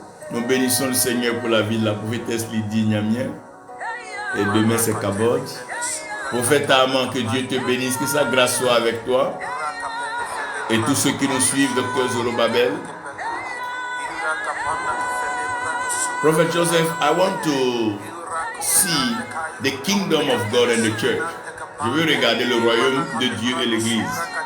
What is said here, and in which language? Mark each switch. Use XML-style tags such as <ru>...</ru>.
<fr>Nous bénissons le Seigneur pour la vie de la prophétesse Lydie Nyamien. Et demain c'est Kabod. Prophète Armand, que Dieu te bénisse, que sa grâce soit avec toi. Et tous ceux qui nous suivent, Dr Zorobabel.</fr> <en>Prophet Joseph, I want to see the kingdom of God and the church.</en> <fr>Je veux regarder le royaume de Dieu et l'église.</fr>